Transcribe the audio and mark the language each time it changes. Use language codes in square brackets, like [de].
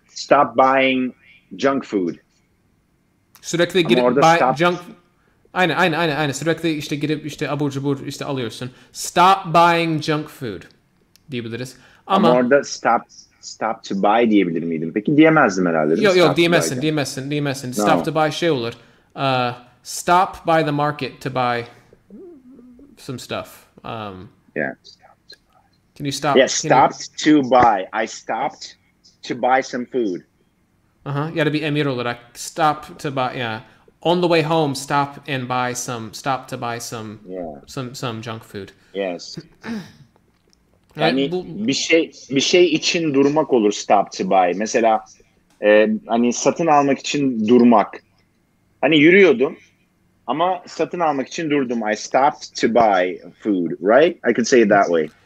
[en] Stop buying junk food. [tr] Sürekli Ama gidip orada [en] buy stop- [tr] junk Aynen. Sürekli işte gidip işte abur cubur işte alıyorsun. [en] Stop buying junk food [tr] diyebiliriz. Ama Ama orada [en] stop to buy [tr] diyebilir miydim? Peki diyemezdim herhalde. Değil mi? yok [en] Stop to [tr] diyemezsin. [en] No. Stop to buy [tr] şey olur. [en] Stop by the market to buy some stuff. Yeah. Can you stop? Yeah, stopped to buy. I stopped to buy some food. [tr] Ya da bir emir olarak [en] stop to buy. [tr] Yeah. [en] On the way home, stop to buy some junk food. Yes. Yani [tr] bu bir şey için durmak olur [en] stop to buy. [tr] Mesela hani satın almak için durmak. Hani yürüyordum ama satın almak için durdum. [en] I stopped to buy food, right? I could say it that way.